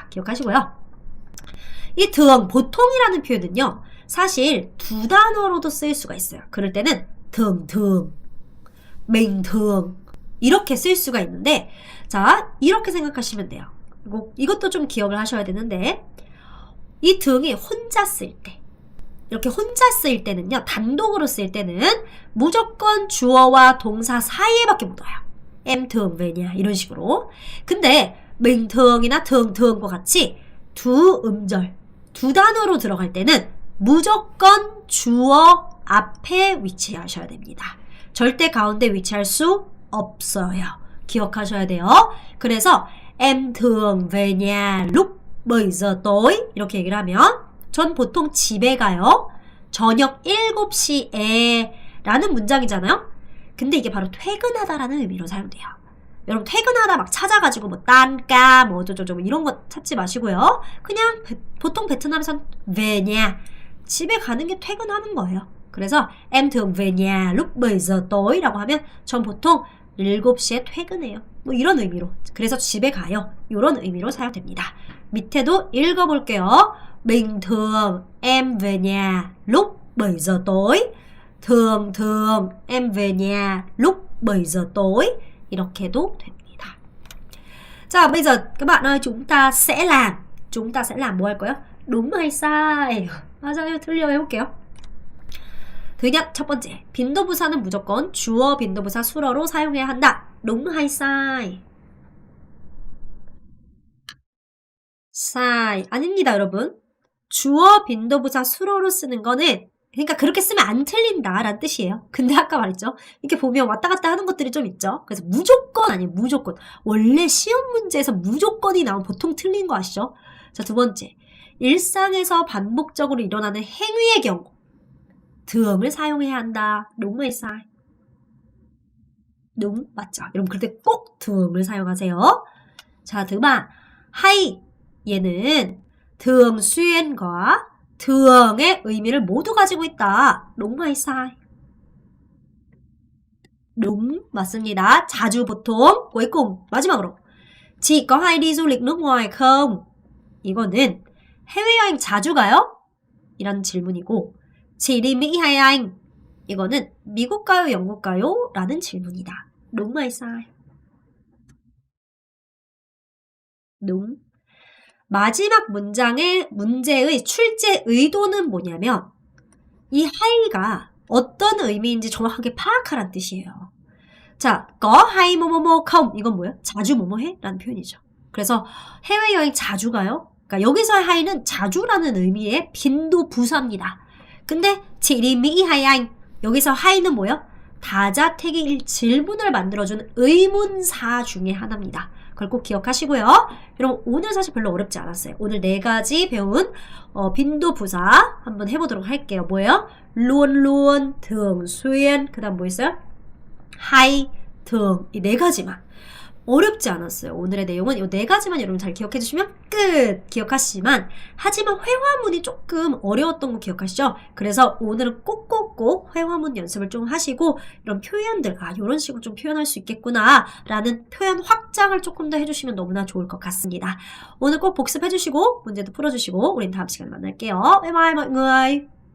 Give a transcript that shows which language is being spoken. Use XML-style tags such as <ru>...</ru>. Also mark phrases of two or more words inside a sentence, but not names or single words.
<ko>기억하시고요. 이 thường, 보통이라는 표현은요. 사실 두 단어로도 쓰일 수가 있어요. 그럴 때는</ko> <vi>thường thường, bình thường</vi> <ko>이렇게 쓸 수가 있는데 자, 이렇게 생각하시면 돼요. 이것도 좀 기억을 하셔야 되는데 이 thường 이 혼자 쓸 때 이렇게 혼자 쓰일 때는요. 단독으로 쓸 때는 무조건 주어와 동사 사이에밖에 못 와요.</ko> <vi>em thường về nhà</vi> <ko>이런 식으로. 근데</ko> <vi>bình thường</vi> <ko>이나</ko> <vi>thường thường</vi> <ko>과 같이 두 음절, 두 단어로 들어갈 때는 무조건 주어 앞에 위치하셔야 됩니다. 절대 가운데 위치할 수 없어요. 기억하셔야 돼요. 그래서</ko> <vi>em thường về nhà lúc 7 giờ tối</vi> <ko>이렇게 얘기를 하면 전 보통 집에 가요. 저녁 7시에 라는 문장이잖아요. 근데 이게 바로 퇴근하다라는 의미로 사용돼요. 여러분 퇴근하다 막 찾아가지고 뭐 딴까 뭐 어쩌고저쩌고 이런 거 찾지 마시고요. 그냥 보통 베트남에선</ko> <vi>về nhà</vi> <ko>집에 가는 게 퇴근하는 거예요. 그래서</ko> <vi>em thường về nhà lúc 7 giờ tối</vi> <ko>라고 하면 전 보통 7시에 퇴근해요. 뭐 이런 의미로. 그래서 집에 가요. 이런 의미로 사용됩니다. 밑에도 읽어볼게요.</ko> <vi>bình thường em về nhà lúc 7 giờ tối. thường thường em về nhà lúc 7 giờ tối.</vi> <ko>이렇게도 됩니다. 자,</ko> <vi>bây giờ các bạn ơi, chúng ta sẽ làm</vi> <ko>뭐 할 거예요?</ko> <vi>đúng hay sai?</vi> <ko>맞아요, 틀려 해볼게요.</ko> <vi>thứ nhất,</vi> <ko>첫 번째, 빈도부사는 무조건 주어 빈도부사 수러로 사용해야 한다.</ko> <vi>đúng hay sai? sai.</vi> <ko>아닙니다, 여러분. 주어 빈도부사 수러로 쓰는 거는 그러니까 그렇게 쓰면 안 틀린다 라는 뜻이에요. 근데 아까 말했죠. 이렇게 보면 왔다 갔다 하는 것들이 좀 있죠. 그래서 무조건 아니에요. 무조건. 원래 시험 문제에서 무조건이 나오면 보통 틀린 거 아시죠? 자, 두 번째. 일상에서 반복적으로 일어나는 행위의 경우 thường 을 사용해야 한다.</ko> <vi>đúng hay sai? đúng,</vi> <ko>맞죠? 여러분 그럴 때 꼭 thường 을 사용하세요. 자,</ko> <vi>thứ ba.</vi> <ko>hay 얘는</ko> <vi>thường xuyên</vi> <ko>과 thường 의 의미를 모두 가지고 있다.</ko> <vi>đúng hay sai? đúng,</vi> <ko>맞습니다. 자주, 보통.</ko> <vi>cuối cùng, 마지막으로. Chị có hay đi du lịch nước ngoài không?</vi> <ko>이거는 해외여행 자주 가요? 이란 질문이고</ko> <vi>Chị đi Mỹ hay anh?</vi> <ko>이거는 미국 가요, 영국 가요? 라는 질문이다.</ko> <vi>đúng hay sai? đúng.</vi> <ko>마지막 문제의 출제 의도는 뭐냐면 이 하이가 어떤 의미인지 정확하게 파악하라는 뜻이에요. 자,</ko> <vi>có hay</vi> <ko>뭐뭐뭐 không 이건 뭐예요? 자주 뭐뭐해? 라는 표현이죠. 그래서 해외여행 자주 가요? 그러니까 여기서의 하이는 자주라는 의미의 빈도 부사입니다.</ko> <vi>근데 chị đi Mỹ hay anh?</vi> <ko>여기서 하이는 뭐예요? 다자택일 질문을 만들어주는 의문사 중에 하나입니다. 그걸 꼭 기억하시고요. 여러분 오늘 사실 별로 어렵지 않았어요. 오늘 4가지 배운 빈도부사 한번 해보도록 할게요. 뭐예요?</ko> <vi>luôn luôn, thường xuyên,</vi> <ko>그 다음 뭐 있어요?</ko> <vi>hay, thường</vi> <ko>이 4가지만 어렵지 않았어요. 오늘의 내용은 이 4가지만 여러분 잘 기억해 주시면 끝! 기억하시지만 하지만 회화문이 조금 어려웠던 거 기억하시죠? 그래서 오늘은 꼭꼭꼭 회화문 연습을 좀 하시고 이런 표현들, 이런 식으로 좀 표현할 수 있겠구나 라는 표현 확장을 조금 더 해주시면 너무나 좋을 것 같습니다. 오늘 꼭 복습해 주시고 문제도 풀어주시고 우린 다음 시간에 만날게요.</ko> <vi>바이바이 mọi người!</vi>